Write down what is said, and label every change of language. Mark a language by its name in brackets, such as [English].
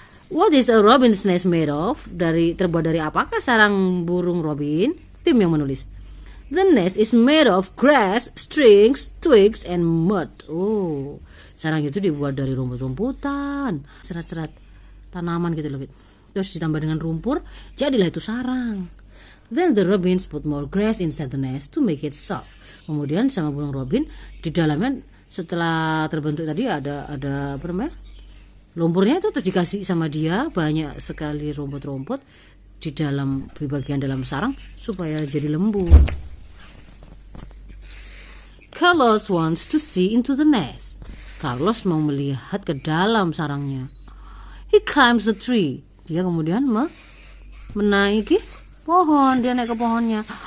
[English] What is a robin's nest made of? [Indonesian] Terbuat dari apakah sarang burung robin? Tim yang menulis. [English] The nest is made of grass, strings, twigs, and mud. [Indonesian] Sarang itu dibuat dari rumput-rumputan, serat-serat tanaman gitu loh. Terus ditambah dengan rumpur, jadilah itu sarang. [English] Then the robins put more grass inside the nest to make it soft. [Indonesian] Kemudian sama burung robin di dalamnya setelah terbentuk tadi ada apa namanya? Lumpurnya itu terus dikasih sama dia banyak sekali rumput-rumput di bagian dalam sarang supaya jadi lembut. [English] Carlos wants to see into the nest. [Indonesian] Carlos mau melihat ke dalam sarangnya. [English] He climbs the tree. [Indonesian] Dia kemudian menaiki pohon. Dia naik ke pohonnya.